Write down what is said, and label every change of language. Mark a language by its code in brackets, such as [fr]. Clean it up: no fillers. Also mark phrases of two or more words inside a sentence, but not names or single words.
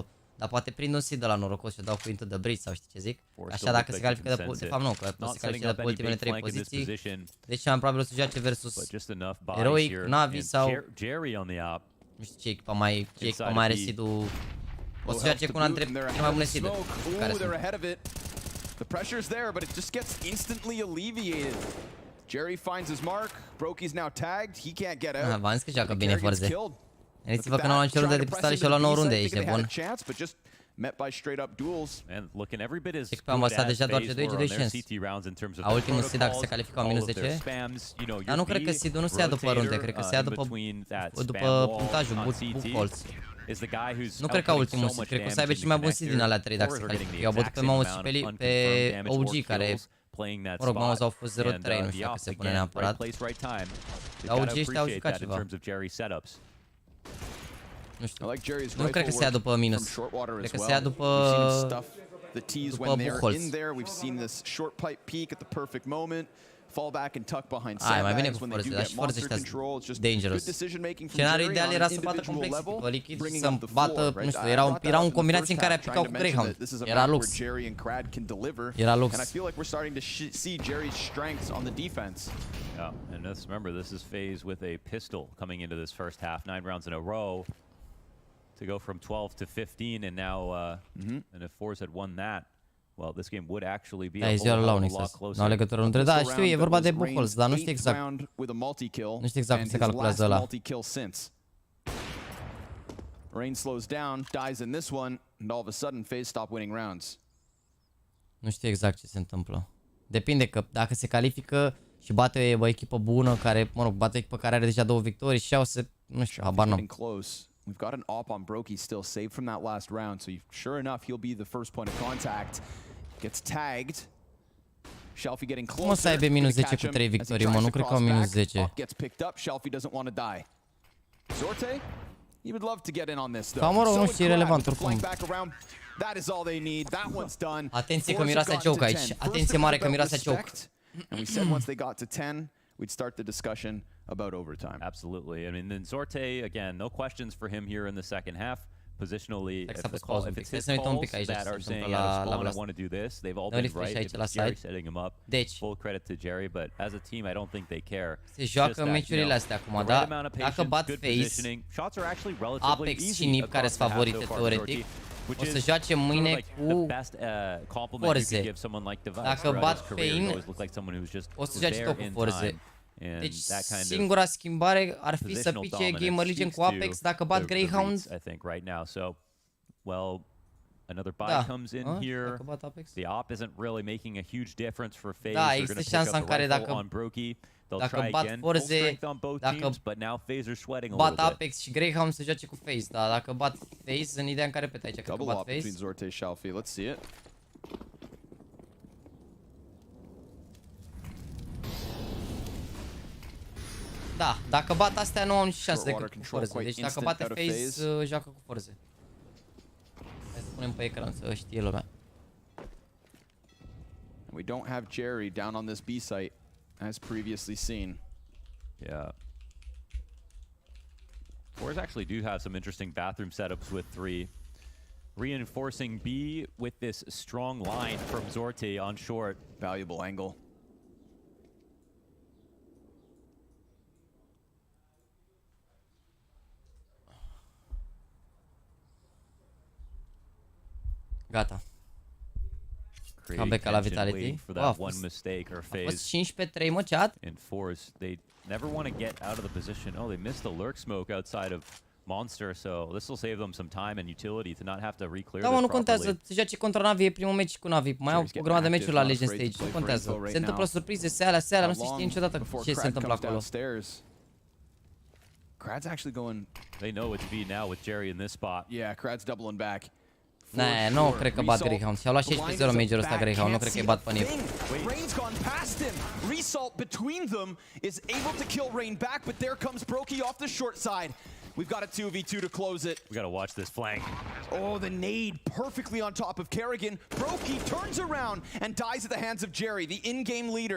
[ro] Dar poate prind un seed de la norocos și o dau cu Into the Breach sau știi ce zic. Așa dacă se califică de fapt nu, că se califică de ultimele 3 poziții. Deci mai probabil o să joace versus Heroic, Navi sau nu știu ce echipa mai are seed-ul. O să joace cu una dintre cele mai bune seed-uri care sunt. [en] The pressure's there, but it just gets instantly alleviated. Jerry finds his mark. Brokey's now tagged. He can't get out. [ro] V-am zis că joacă bine FORZE. Gândiți-vă că nu au nicio rundă de pistole și o luat 9 runde, ești bun. Echipa am învățat deja doar G2 G2 chance. A ultimul seed dacă se califică minus 10. Dar nu cred că seed-ul nu se ia după runde, cred că se ia după punctajul, book holds. Nu cred că ultimul seed, cred că o să aibă cel mai bun seed din alea 3 dacă se califică. Eu am bătut pe Mouse și pe OG care, mă rog, Mouse au fost 0-3, nu știu dacă se pune neapărat. Dar OG ăștia au jucat ceva. Nu știu, nu cred că se ia după minus, cred că se ia după buholz. Ai, mai bine cu FORZE, dar și FORZE ăștia sunt dangerous. Scenariul ideal era să bată complexity pe Liquid și să bată, nu știu, era un combinație în care aplicau cu Greyhound. Era lux. Era lux. [en] Yeah, and let's remember this is FAZE with a pistol coming into this first half, 9 rounds in a row to go from 12 to 15, and now and if FORZE had won that, well, this game would actually be a whole lot closer. [ro] Nu legătură între, da, știu, e vorba de buholz, dar nu știu exact. Nu știu exact cum se calculează ăla. [en] Rain slows down, dies in this one, and all of a sudden FAZE stop winning rounds. [ro] Nu știu exact ce se întâmplă. Depinde că dacă se califică și bate o echipă bună care, mă rog, bate o echipă care are deja 2 victorii și au să, nu știu, habar n-am. [en] We've got an op on Brokey still saved from that last round, so sure enough he'll be the first point of contact. Gets tagged. Shelfie getting closer. [ro] Cum o să aibă minus 10 cu 3 victorii, mă? Nu cred că au minus 10. [en] Gets picked up. Shelfie doesn't want to die. Zorte, he would love to get in on this though. Fa, [ro] mă rog, nu știu, e relevant oricum. [en] That is all they need. That one's done. Atenție că miroase choke aici. Atenție mare că miroase choke. And we said once they got to 10, we'd start the discussion about overtime. Absolutely. I mean, then Zorte, again, no questions for him here in the second half. Positionally, if it's his calls that are saying I want to do this, they've all been right. It's Jerry setting him up. Full credit to Jerry, but as a team, I don't think they care. [ro] Se joacă meciurile astea acum, da? Dacă bat FAZE, Apex și NIP care sunt favorite teoretic, o să joace mâine cu FORZE. Dacă bat Pain, o să joace tot cu FORZE. Deci singura schimbare ar fi să pice Gamer Legion cu Apex dacă bat Greyhound. [en] Another buy comes in here. The op isn't really making a huge difference for FaZe. [ro] Da, [en] They're [ro] există [en] going to [ro] șansa în [en] pick up [ro] care [en] the rifle [ro] dacă [en] on Brokey. They'll [ro] dacă [en] try [ro] bat [en] again. Full [ro] FORZE, [en] strength on both [ro] dacă [en] teams, but now FaZe are sweating a [ro] bat [en] little bit. [ro] Apex și Greyhound să joace cu FaZe, dar dacă bat FaZe, în ideea în care repet aici, cred că bat FaZe. [en] Between Zorte, Shalfie. Let's see it. [ro] Da, dacă bat astea nu au nici șanse decât cu FORZE. Deci dacă bate FaZe, joacă cu FORZE. Hai să punem pe ecran să știe lumea. [en] We don't have Jerry down on this B site, as previously seen. Yeah. FORZE actually do have some interesting bathroom setups with 3. Reinforcing B with this strong line from Zorte on short. Valuable angle. [ro] Gata. Comeback la Vitality. A fost 15-3, mă, chat. [en] In FORZE, they never want to get out of the position. Oh, they missed the lurk smoke outside of Monster, so this will save them some time and utility to not have to reclear. [ro] Da, mă, nu contează. Se joace contra Navi, e primul meci cu Navi. Mai au o grămadă de meciuri la Legend Stage. Nu contează. Se întâmplă surprize, seala, nu se știe niciodată ce se întâmplă acolo. [en] Krad's actually going. They know it's B now with Jerry in this spot. Yeah, Krad's doubling back. Nee, [ro] nu cred că bat Greyhound. Și-au luat 16-0 majorul ăsta Greyhound. Nu cred că îi bat pe Nip. [en] Rain's gone past him. Result between them is able to kill Rain back, but there comes Brokey off the short side. We've got a 2v2 to close it. We gotta watch this flank. Oh, the nade perfectly on top of Kerrigan. Brokey turns around and dies at the hands of Jerry, the in-game leader.